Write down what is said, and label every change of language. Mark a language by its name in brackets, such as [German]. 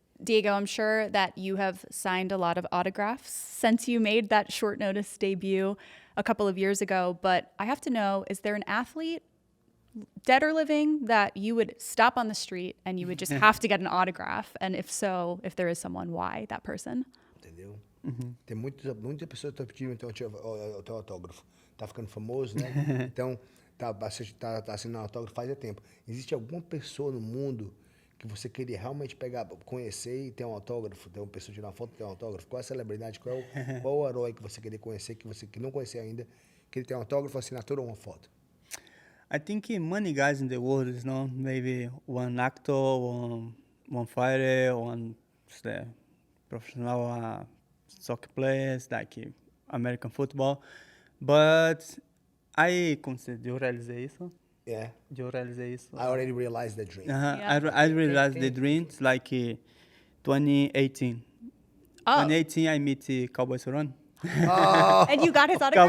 [English] Diego, I'm sure that you have signed a lot of autographs since you made that short notice debut a couple of years ago, but I have to know, is there an athlete, dead or living, that you would stop on the street and you would just have to get an autograph? And if so, if there is someone, why that person? [Portuguese] Entendeu? Tem muitas pessoas que estão pedindo então, o teu autógrafo. Tá ficando famoso, né? Então, tá assinando autógrafo faz tempo. Existe alguma pessoa no mundo que você queria realmente pegar, conhecer e ter um autógrafo? Ter uma pessoa tirar uma foto e ter um autógrafo? Qual é a celebridade? Qual o herói que você queria conhecer, que você que não conhecia ainda, que ele tem um autógrafo, assinatura ou uma foto? [English] I think many guys in the world, you know, maybe one actor, one fighter, one professional soccer players, like American football. But I consider, [Portuguese] eu realizei isso. [English] Yeah. [Portuguese] Eu realizei isso. [English] I already realized the dream. Yeah. I realized the dream like 2018. Oh, 2018, I meet Cowboys Run. and you got his autograph?